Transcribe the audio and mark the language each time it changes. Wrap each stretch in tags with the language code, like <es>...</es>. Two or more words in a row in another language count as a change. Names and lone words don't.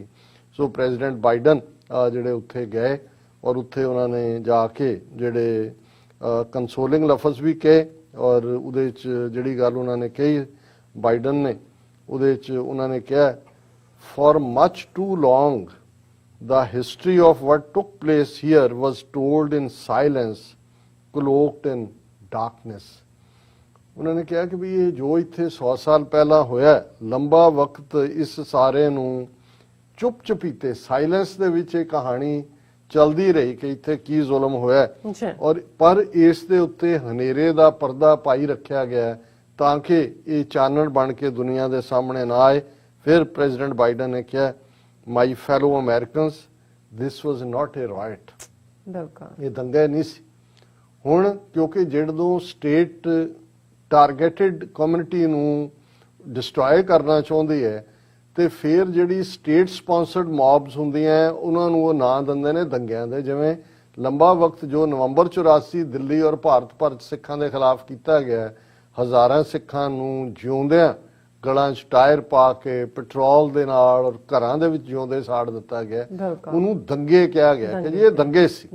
<pa>ਸੋ ਪ੍ਰੈਜ਼ੀਡੈਂਟ ਬਾਈਡਨ ਜਿਹੜੇ ਉੱਥੇ ਗਏ ਔਰ ਉੱਥੇ ਉਹਨਾਂ ਨੇ ਜਾ ਕੇ ਜਿਹੜੇ ਕੰਸੋਲਿੰਗ ਲਫ਼ਜ਼ ਵੀ ਕਹੇ ਔਰ ਉਹਦੇ 'ਚ ਜਿਹੜੀ ਗੱਲ ਉਹਨਾਂ ਨੇ ਕਹੀ ਬਾਈਡਨ ਨੇ, ਉਹਦੇ 'ਚ ਉਹਨਾਂ ਨੇ ਕਿਹਾ,</pa> <en>for much too long the history of what took place here was told in silence, cloaked in darkness.</en> <pa>ਉਹਨਾਂ ਨੇ ਕਿਹਾ ਕਿ ਵੀ ਇਹ ਜੋ ਇੱਥੇ 100 ਸਾਲ ਪਹਿਲਾਂ ਹੋਇਆ, ਲੰਬਾ ਵਕਤ ਇਸ ਸਾਰੇ ਨੂੰ ਚੁੱਪ ਚੁਪੀਤੇ ਸਾਇਲੈਂਸ ਦੇ ਵਿੱਚ ਇਹ ਕਹਾਣੀ ਚਲਦੀ ਰਹੀ ਕਿ ਇੱਥੇ ਕੀ ਜ਼ੁਲਮ ਹੋਇਆ। ਔਰ ਪਰ ਇਸ ਦੇ ਉੱਤੇ ਹਨੇਰੇ ਦਾ ਪਰਦਾ ਪਾਈ ਰੱਖਿਆ ਗਿਆ ਤਾਂ ਕਿ ਇਹ ਚਾਨਣ ਬਣ ਕੇ ਦੁਨੀਆ ਦੇ ਸਾਹਮਣੇ ਨਾ ਆਏ। ਫਿਰ ਪ੍ਰੈਜ਼ੀਡੈਂਟ ਬਾਈਡਨ ਨੇ ਕਿਹਾ,</pa> <en>My fellow Americans, this was not a riot.</en> <pa>ਇਹ ਦੰਗਾ ਨਹੀਂ ਸੀ। ਹੁਣ ਕਿਉਂਕਿ ਜਦੋਂ</pa> <en>state targeted community</en> <pa>ਨੂੰ ਡਿਸਟਰੋਏ ਕਰਨਾ ਚਾਹੁੰਦੀ ਹੈ ਤੇ ਫਿਰ ਜਿਹੜੀ</pa> <en>state sponsored mobs</en> <pa>ਹੁੰਦੀਆਂ ਉਹਨਾਂ ਨੂੰ ਉਹ ਨਾਂ ਦਿੰਦੇ ਨੇ ਦੰਗਿਆਂ ਦੇ। ਜਿਵੇਂ ਲੰਬਾ ਵਕਤ ਜੋ ਨਵੰਬਰ 84 ਦਿੱਲੀ ਔਰ ਭਾਰਤ ਭਰ 'ਚ ਸਿੱਖਾਂ ਦੇ ਖਿਲਾਫ ਕੀਤਾ ਗਿਆ, ਹਜ਼ਾਰਾਂ ਸਿੱਖਾਂ ਨੂੰ ਜਿਉਂਦਿਆਂ ਗਲਾਂ 'ਚ ਟਾਇਰ ਪਾ ਕੇ ਪੈਟਰੋਲ ਦੇ ਨਾਲ ਔਰ ਘਰਾਂ ਦੇ ਵਿੱਚ ਜਿਉਂਦੇ ਸਾੜ ਦਿੱਤਾ ਗਿਆ, ਉਹਨੂੰ ਦੰਗੇ ਕਿਹਾ ਗਿਆ ਕਿ ਜੀ ਇਹ ਦੰਗੇ ਸੀ।</pa>